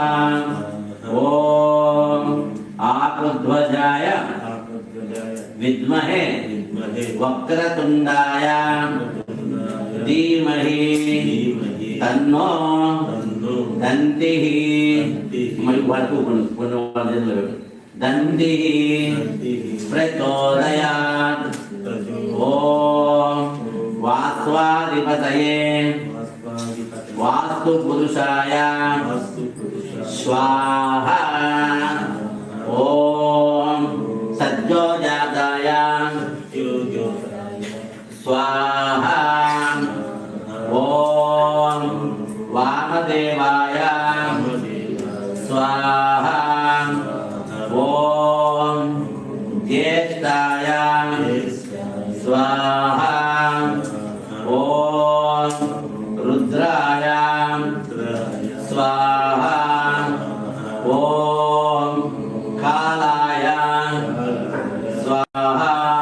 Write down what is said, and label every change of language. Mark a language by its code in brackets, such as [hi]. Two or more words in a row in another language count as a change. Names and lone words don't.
[sa] ఓం ఆకృధ్వజాయ విద్మహే వక్రతుండాయ ధీమహి తన్నో దంతిః [te] మరి వరకు కొన్ని చేతులు పెట్టు [sa] దంతిః ప్రచోదయాత్ ఓం వాస్వాధిపతయే వాస్తు పురుషాయ స్వాహ ఓం సజ్జోజాతాయ स्वाहा ओम वामदेवाय स्वाहा ओम ज्येष्ठाय स्वाहा ओम रुद्राय स्वाहा ओम कालाय स्वाहा